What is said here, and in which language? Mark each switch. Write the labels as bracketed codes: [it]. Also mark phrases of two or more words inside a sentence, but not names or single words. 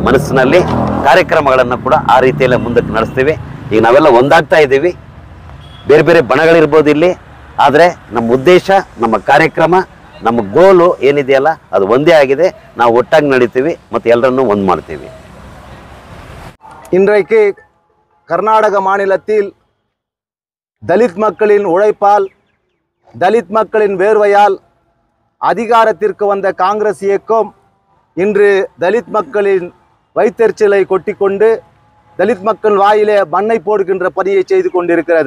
[kn] ಮನಸ್ಸಿನಲ್ಲಿ ಕಾರ್ಯಕ್ರಮಗಳನ್ನು ಕೂಡ ಆ ರೀತಿಯಲ್ಲೇ ಮುಂದಕ್ಕೆ ನಡೆಸ್ತೀವಿ. ಈಗ ನಾವೆಲ್ಲ ಒಂದಾಗ್ತಾ ಇದ್ದೀವಿ. ಬೇರೆ ಬೇರೆ ಬಣಗಳಿರ್ಬೋದು ಇಲ್ಲಿ, ಆದರೆ ನಮ್ಮ ಉದ್ದೇಶ, ನಮ್ಮ ಕಾರ್ಯಕ್ರಮ, ನಮ್ಮ ಗೋಲು ಏನಿದೆಯಲ್ಲ ಅದು ಒಂದೇ ಆಗಿದೆ. ನಾವು ಒಟ್ಟಾಗಿ ನಡೀತೀವಿ ಮತ್ತು ಎಲ್ಲರನ್ನೂ ಒಂದು ಮಾಡ್ತೀವಿ. [ta] இன்றைக்கு கர்நாடக மாநிலத்தில் தலித் மக்களின் உழைப்பால், தலித் மக்களின் வேர்வையால் அதிகாரத்திற்கு வந்த காங்கிரஸ் இயக்கம் இன்று தலித் மக்களின் வயிற்றெரிச்சலை கொட்டிக்கொண்டு தலித் மக்கள் வாயிலே மண்ணை போடுகின்ற பணியை செய்து கொண்டிருக்கிறது.